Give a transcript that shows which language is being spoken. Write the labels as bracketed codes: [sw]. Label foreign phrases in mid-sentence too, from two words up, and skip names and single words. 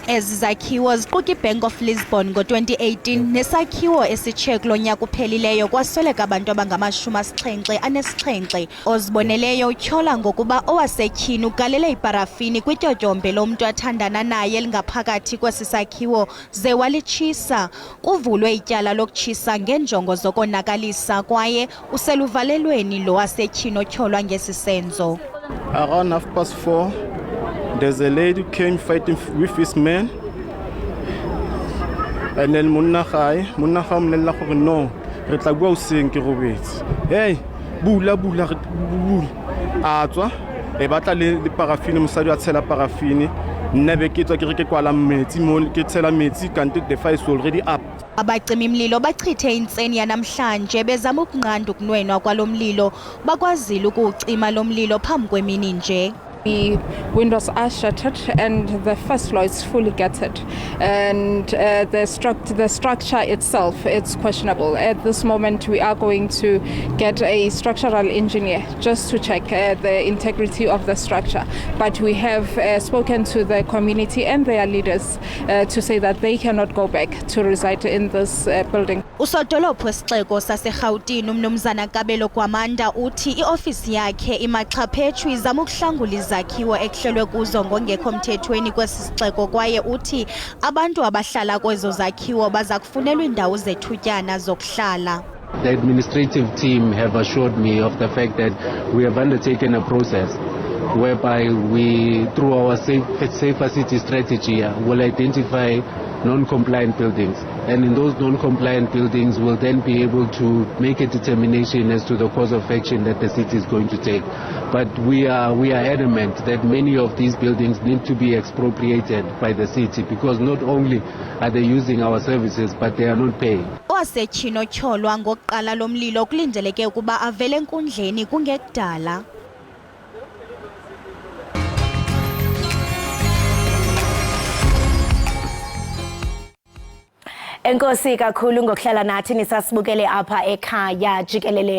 [xh] Ezi zakhiwo ziquka iBank of Lisbon ngo-2018 nesakhiwo esitshye kulo nyaka uphelileyo kwasweleka abantu abangama-77 oziboneleyo utyhola ngokuba owasetyhini ugalele iparafini kwityotyombe lomntu athandana naye elingaphakathi kwesi sakhiwo ze walitshisa. Kuvulwe ityala lokutshisa ngenjongo zokonakalisa kwaye useluvalelweni lo wasetyhini otyholwa ngesi senzo. [en] Around 4:30, there's a lady who came fighting with his man. And then [tn] Munnakhaya mmolela gore no, re tla bua o seng ke robetse. Hey, bula. A tswa e batla le parafini mosadi a tshela parafini. Nna be ke tswa ke re ke kwala metsi mo ke tshela metsi kanti [en] the fire is already up. [xh] Abacima imlilo bachithe intseni yanamhlanje bezama ukunqanda ukunwenwa kwalo mlilo bakwazile ukucima lo mlilo phambi kwemini nje. [en] The windows are shattered and the first floor is fully gutted, and the structure itself it's questionable. At this moment we are going to get a structural engineer just to check the integrity of the structure, but we have spoken to the community and their leaders to say that they cannot go back to reside in this building. [xh] Usodolophu wesixeko saseRhawutini uMnumzana Kabelo Kwamanda uthi iofisi yakhe imaxhaphetshu izama ukuhlangula izakhiwo ekuhlelwe kuzo ngongekho mthethweni kwesi sixeko, kwaye uthi abantu abahlala kwezo zakhiwo baza kufunelwa indawo zethutyana zokuhlala. [en] The administrative team have assured me of the fact that we have undertaken a process whereby we, through our safer city strategy, will identify non-compliant buildings, and in those non-compliant buildings we'll then be able to make a determination as to the course of action that the city is going to take. But we are adamant that many of these buildings need to be expropriated by the city, because not only are they using our services but they are not paying. [xh] Owasetyhini otyholwa ngokuqala lomlilo kulindeleke ukuba avele enkundleni kungekudala. Enkosi kakhulu ngokuhlala nathi nisasibukele apha ekhaya jikelele.